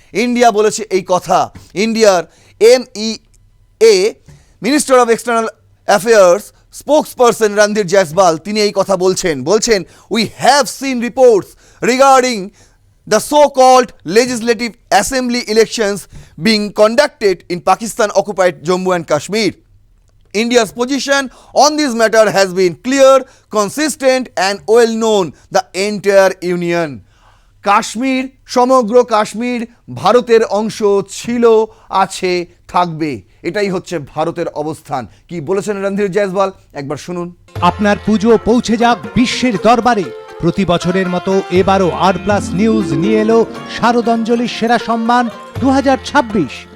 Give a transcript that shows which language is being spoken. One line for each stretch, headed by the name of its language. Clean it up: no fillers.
Bangla: India বলেছে এই কথা। ইন্ডিয়ার MEA minister of external affairs spokesperson Randhir Jaiswal তিনি এই কথা বলছেন
English: We have seen reports regarding the so-called legislative assembly elections being conducted in Pakistan occupied Jammu and Kashmir. India's position on this matter has been clear, consistent and well known the entire union.
Bangla: Kashmir, সমগ্র কাশ্মীর ভারতের অংশ ছিল, আছে, থাকবে, এটাই হচ্ছে ভারতের অবস্থান। কি বলেছেন রণধীর জয়সওয়াল, একবার শুনুন। আপনার পুজো পৌঁছে যাক বিশ্বের দরবারে। প্রতি বছরের মতো এবারও R+ নিউজ নিয়ে এলো শারদাঞ্জলির সেরা সম্মান 2026।